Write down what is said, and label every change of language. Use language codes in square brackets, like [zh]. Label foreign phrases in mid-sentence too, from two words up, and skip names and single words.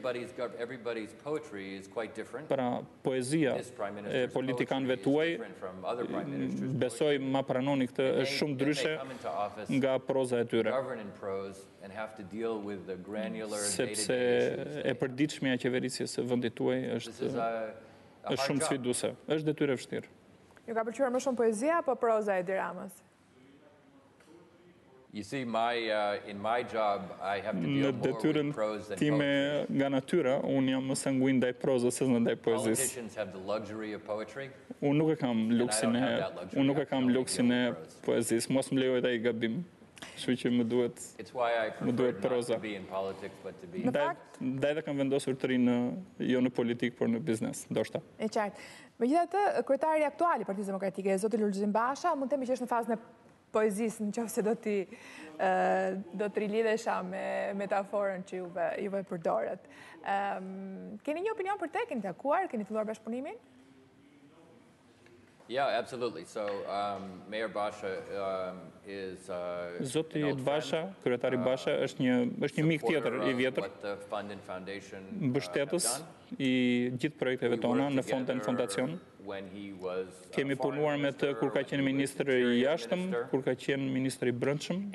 [sq] Pra poezia e politikanëve tuaj, besoj ma pranoni këtë, është shumë ndryshe nga proza e tyre. Sepse e përditshmja e qeverisjes së vendit tuaj është shumë sfiduese, është detyrë e vështirë. Ju ka pëlqyer më shumë poezia apo proza e Tiranës? [en] You see, in my job, I have to deal more with prose than time poetry. [sq] Nga natyra, unë jam më sanguin ndaj prozës se ndaj poezisë. [en] Politicians have the luxury of poetry. [sq] Unë nuk e kam luksin e poezisë, mos më lejoj ai gabim. Kështu që më duhet proza. Ndaj dhe kam vendosur të rinë jo në politik, por në biznes, ndoshta. E qartë. Megjithatë, kryetari aktual i Partisë Demokratike, zoti Lulzim Basha, mund të themi që është në fazën e poezisë, nëse do të rilidhesha me metaforën që juve përdoret. Keni një opinion për te? Keni takuar? Keni filluar bashkëpunimin? [en] Yeah, absolutely. So, Mayor Basha is [sq] Zoti Basha, kryetari Basha është një mik tjetër i vjetër, mbështetës i gjithë projekteve tona në fond dhe në fondacion. Kemi punuar me të kur ka qenë ministër i jashtëm, kur ka qenë ministër i brendshëm.